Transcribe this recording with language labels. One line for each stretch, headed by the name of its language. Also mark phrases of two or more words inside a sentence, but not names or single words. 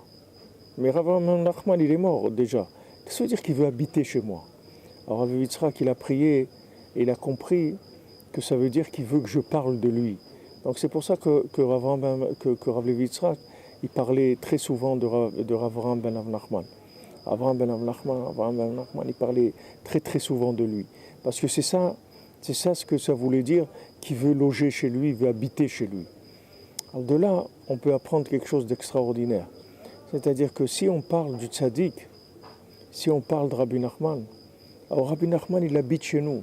French: Mais Rav Avraham ben Nachman, il est mort déjà. Qu'est-ce que ça veut dire qu'il veut habiter chez moi? Alors Rav Levi Yitzhak, il a prié et il a compris que ça veut dire qu'il veut que je parle de lui. Donc c'est pour ça que Rav Levi Yitzhak, il parlait très souvent de Rav Avraham ben Rav Nachman. Avraham ben Rav Nachman, il parlait très souvent de lui. Parce que c'est ça ce que ça voulait dire, qu'il veut loger chez lui, il veut habiter chez lui. Alors de là, on peut apprendre quelque chose d'extraordinaire. C'est-à-dire que si on parle du tzaddik, si on parle de Rabbi Nachman, alors Rabbi Nachman, il habite chez nous.